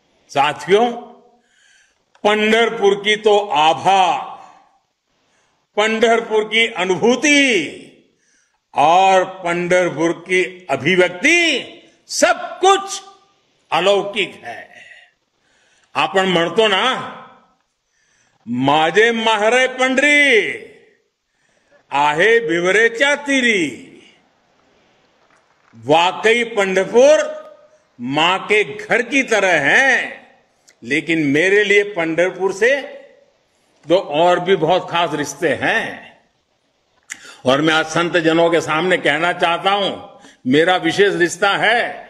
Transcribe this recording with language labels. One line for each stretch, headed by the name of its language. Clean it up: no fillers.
Hindi: साथियों, पंढरपुर की तो आभा, पंढरपुर की अनुभूति और पंढरपुर की अभिव्यक्ति सब कुछ अलौकिक है।
Marathi: आपण म्हणतो ना, माझे माहेर पंढरी आहे भिवरेच्या तीरी।
Hindi: वाकई पंढरपुर मां के घर की तरह है, लेकिन मेरे लिए पंढरपुर से तो और भी बहुत खास रिश्ते हैं। और मैं आज संत जनों के सामने कहना चाहता हूं, मेरा विशेष रिश्ता है।